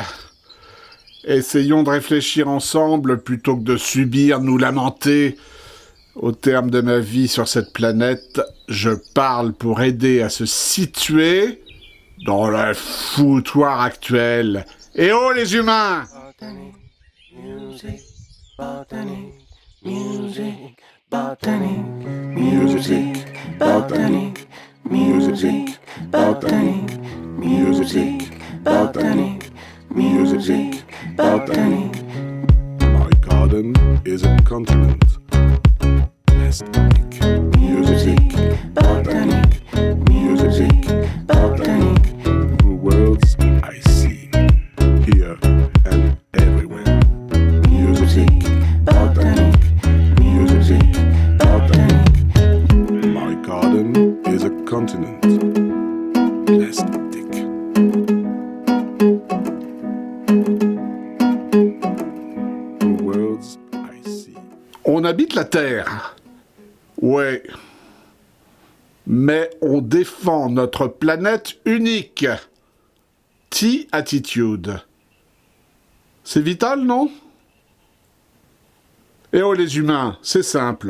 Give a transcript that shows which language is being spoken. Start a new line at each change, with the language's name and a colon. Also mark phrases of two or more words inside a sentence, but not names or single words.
French: Essayons de réfléchir ensemble plutôt que de subir, nous lamenter. Au terme de ma vie sur cette planète, je parle pour aider à se situer dans le foutoir actuel. Et oh les humains!
English: Botanic music, botanic music, botanic music, botanic music, botanic music, botanic. My garden is a continent. Plastic Music, botanic music, botanic. through worlds I see, here and everywhere. Music, botanic music, botanic. My garden is a continent. Plastic. Through worlds I see.
French: On habite la Terre. Ouais. Mais on défend notre planète unique. T-attitude. C'est vital, non? Eh oh les humains, c'est simple.